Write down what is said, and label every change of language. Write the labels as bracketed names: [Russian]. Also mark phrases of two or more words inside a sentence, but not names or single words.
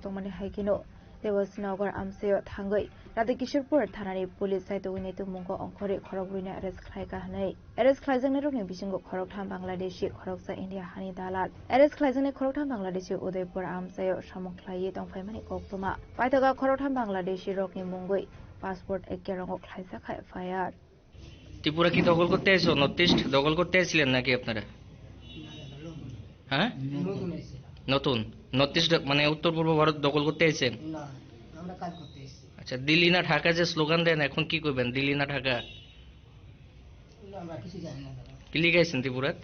[Kok Borok] Tongmani Haikino Devasnagar Amsayo Thangai Radha Kishorpur thanani police saito winaitu mungo ongkhore Khorokbuina arrest khlaiga hanai arrest khlaijaknai roni bisingo Khoroktham Bangladeshi Khoroksa India Hani Dalal arrest khlaijaknai Khoroktham Bangladeshi Udaipur Amsayo samung khlaiye tongfaimani Koktoma paithaga Khoroktham Bangladeshi rokni mungoi passport ekkerango khlaijakha FIR [Bangla] ত্রিপুরা কি দখল করতে এসেছো? নর্থ ইস্ট দখল করতে এসেছিলেন নাকি আপনারা? হ্যাঁ, নতুন নর্থ ইস্ট মানে উত্তর পূর্ব ভারত দখল করতে এসেছেন? আচ্ছা, দিল্লি না ঢাকা যে স্লোগান দেন, এখন কি করবেন? দিল্লি না ঢাকা কি লিখাইছেন ত্রিপুরাত?